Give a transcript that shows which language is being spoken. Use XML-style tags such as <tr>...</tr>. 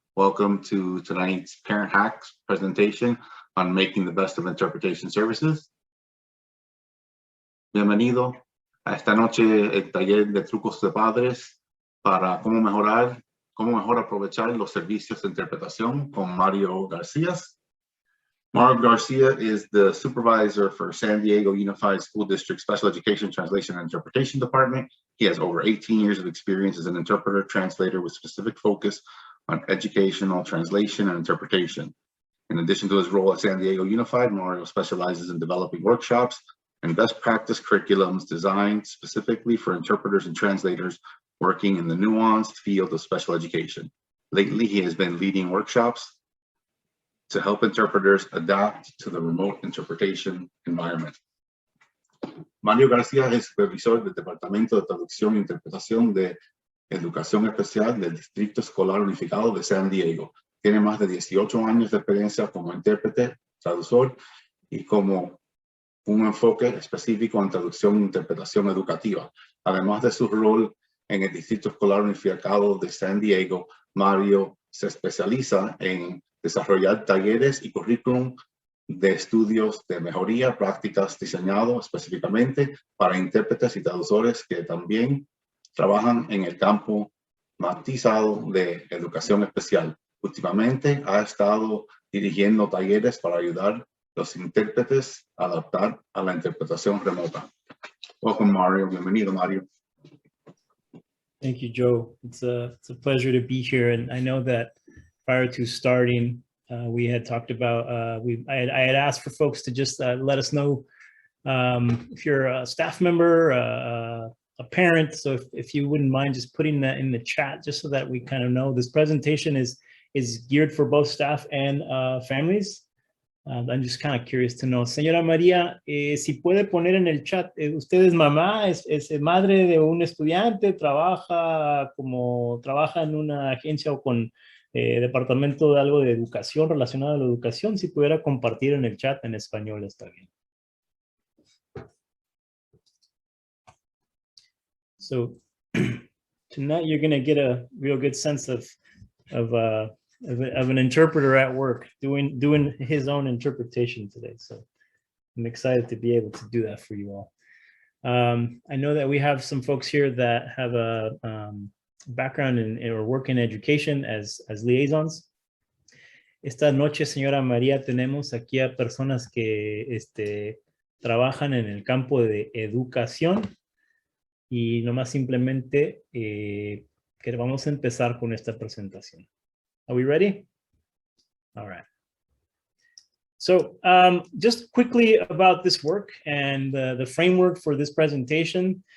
<en>Welcome to tonight's Parent Hacks presentation on making the best of interpretation services.</en> <es>Bienvenido a esta noche el taller de trucos de padres para cómo mejor aprovechar los servicios de interpretación con Mario García.</es> <en>Mario Garcia is the supervisor for San Diego Unified School District Special Education Translation and Interpretation Department. He has over 18 years of experience as an interpreter translator with specific focus on educational translation and interpretation. In addition to his role at San Diego Unified, Mario specializes in developing workshops and best practice curriculums designed specifically for interpreters and translators working in the nuanced field of special education. Lately, he has been leading workshops to help interpreters adapt to the remote interpretation environment.</en> <es>Mario García es supervisor del Departamento de Traducción e Interpretación de Educación Especial del Distrito Escolar Unificado de San Diego. Tiene más de 18 años de experiencia como intérprete, traductor y como un enfoque específico en traducción e interpretación educativa. Además de su rol en el Distrito Escolar Unificado de San Diego, Mario se especializa en desarrollar talleres y currículum de estudios de mejoría, prácticas diseñados específicamente para intérpretes y traductores que también trabajan en el campo matizado de educación especial. Últimamente ha estado dirigiendo talleres para ayudar a los intérpretes a adaptar a la interpretación remota.</es> <en>Welcome, Mario.</en> <es>Bienvenido, Mario.</es> <en>Thank you, Joe. It's a pleasure to be here, and I know that prior to starting, we had talked about, I had asked for folks to just let us know if you're a staff member, a parent. So if you wouldn't mind just putting that in the chat, just so that we kind of know. This presentation is geared for both staff and families. I'm just kind of curious to know.</en> <es>Señora María, si puede poner en el chat, ¿usted es mamá, es madre de un estudiante, trabaja en una agencia o con departamento de algo de educación relacionado a la educación? Si pudiera compartir en el chat en español, está bien.</es> <en>So tonight you're going to get a real good sense of an interpreter at work doing his own interpretation today. So I'm excited to be able to do that for you all. I know that we have some folks here that have a background in or work in education as liaisons.</en> <es>Esta noche, señora María, tenemos aquí a personas que trabajan en el campo de educación y nomás simplemente que vamos a empezar con esta presentación.</es> <en>Are we ready? All right. So just quickly about this work and the framework for this presentation.</en>